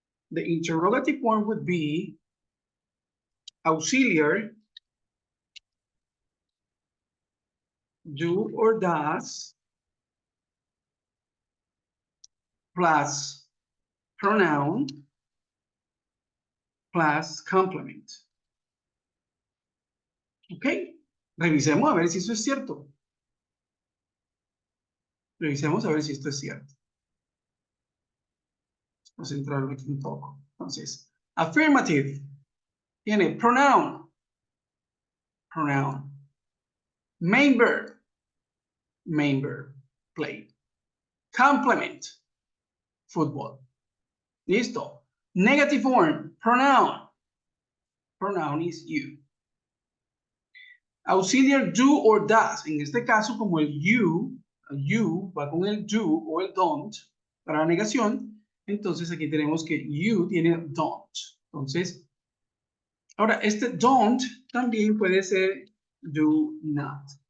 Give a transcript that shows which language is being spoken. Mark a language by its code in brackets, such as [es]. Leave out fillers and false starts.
[en] The interrogative form would be auxiliary, do or does, plus pronoun, plus complement. [es] Ok, revisemos a ver si eso es cierto. Revisemos a ver si esto es cierto. Vamos a centrarlo aquí un poco. [en] Entonces, affirmative tiene pronoun, pronoun, main verb, play, complement, football. Listo. Negative form, pronoun is you. Auxiliar do or does. [es] En este caso, como el you va con el do o el don't para la negación, entonces aquí tenemos que you tiene don't. Entonces, ahora este don't también puede ser do not.